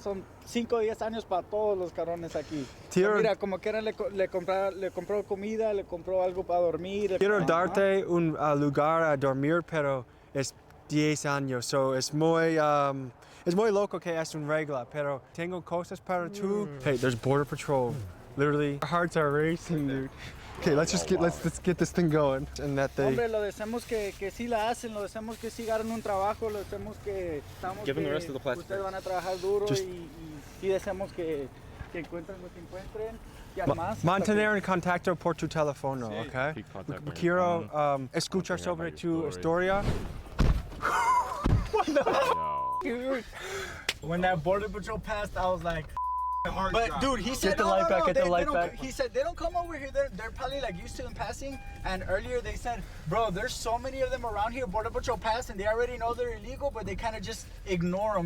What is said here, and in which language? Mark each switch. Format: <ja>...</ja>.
<es>Son 5 o 10 años para todos los cabrones aquí. Mira, como quiera le compró comida, le compró algo para dormir. Quiero darte un lugar a dormir, pero es 10 años, so es muy loco que es un regla, pero tengo cosas para tú. Hey, there's border patrol. Literally, our hearts are racing, dude.</es> <en>Okay, let's get this thing going. And that they</en> <es>Hombre, lo deseamos que sí la hacen, lo deseamos que sí ganen un trabajo, lo deseamos que estamos</es> <en>Give them the</en> <es>que</es> <en>rest of the plastic</en> <es>ustedes van a trabajar duro y deseamos que encuentren lo que encuentren. Y además, mantener en contacto por tu teléfono, okay? Quiero escuchar sobre tu historia.</es> <en>dude, when that border patrol passed, I was like, but dude, he said, Get the light back, get the light back. He said they don't come over here. They're probably like used to them passing. And earlier they said, bro, there's so many of them around here. Border patrol pass, and they already know they're illegal, but they kind of just ignore them.</en>